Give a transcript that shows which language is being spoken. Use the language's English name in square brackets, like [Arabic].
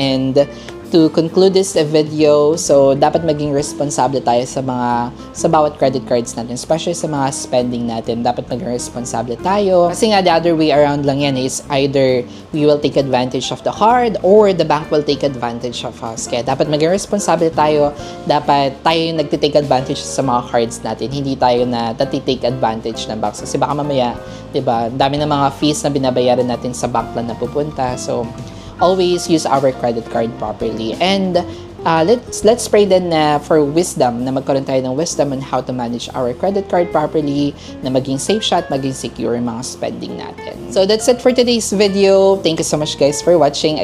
[English] And to conclude this video, [Filipino] so dapat maging responsable tayo sa bawat credit cards natin, especially sa mga spending natin. Dapat maging responsable tayo. [English] Kasi nga, the other way around lang yan is either we will take advantage of the card or the bank will take advantage of us. [Filipino] Kaya dapat maging responsable tayo. Dapat tayo yung nagtitake advantage sa mga cards natin. Hindi tayo na take advantage ng banks. Kasi baka mamaya, diba, dami ng mga fees na binabayaran natin sa bank lang na pupunta. So, [English] always use our credit card properly. And let's pray then na for wisdom, na magkaroon tayo ng wisdom on how to manage our credit card properly, [Filipino] na maging safe siya at maging secure yung mga spending natin. [English] So that's it for today's video. Thank you so much guys for watching.